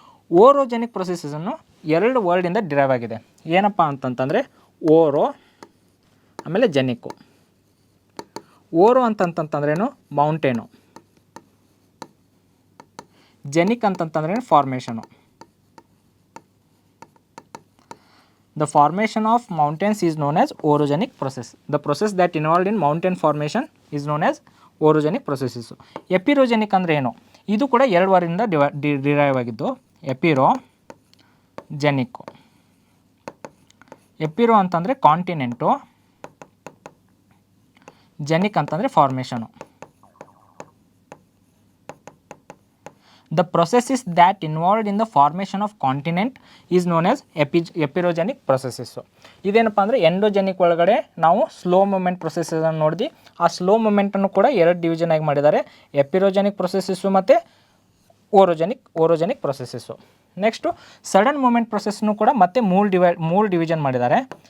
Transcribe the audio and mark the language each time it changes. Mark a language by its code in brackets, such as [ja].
[kn] ಓರೋಜೆನಿಕ್ ಪ್ರೊಸೆಸಸ್ಸನ್ನು 2 ವರ್ಡಿಂದ derive ಆಗಿದೆ. ಏನಪ್ಪ ಅಂತಂತಂದರೆ ಓರೋ ಆಮೇಲೆ ಜೆನಿಕ್ಕು. ಓರೋ ಅಂತಂತಂದ್ರೇನು mountain, ಜೆನಿಕ್ ಅಂತಂತಂದ್ರೇನು formation. [en] The formation of mountains is known as orogenic process. The process that involved in mountain formation is known as orogenic processes. [kn] ಎಪಿರೋಜೆನಿಕ್ ಅಂದರೆ ಏನು? ಇದು ಕೂಡ 2 ವಾರಿಂದ ಡಿರೈವ್ ಆಗಿದ್ದು. ಎಪಿರೋ ಜೆನಿಕ್ಕು. ಎಪಿರೋ ಅಂತಂದರೆ ಕಾಂಟಿನೆಂಟು, ಜೆನಿಕ್ ಅಂತಂದರೆ formation. [en] The processes that involved in the formation of continent is known as epeirogenic processes. [kn] ಇದೇನಪ್ಪ ಅಂದರೆ ಎಂಡೋಜೆನಿಕ್ ಒಳಗಡೆ ನಾವು ಸ್ಲೋ ಮೂಮೆಂಟ್ ಪ್ರೊಸೆಸನ್ನು ನೋಡಿದ್ವಿ. ಆ ಸ್ಲೋ ಮೂಮೆಂಟನ್ನು ಕೂಡ 2 ಡಿವಿಷನ್ ಆಗಿ ಮಾಡಿದ್ದಾರೆ, ಎಪಿರೋಜೆನಿಕ್ ಪ್ರೊಸೆಸಸ್ಸು ಮತ್ತು ಓರೋಜೆನಿಕ್ ಪ್ರೊಸೆಸಸ್ಸು. ನೆಕ್ಸ್ಟು ಸಡನ್ ಮೂಮೆಂಟ್ ಪ್ರೊಸೆಸ್ನು ಕೂಡ ಮತ್ತೆ 3 ಡಿವಿಷನ್ ಮಾಡಿದ್ದಾರೆ.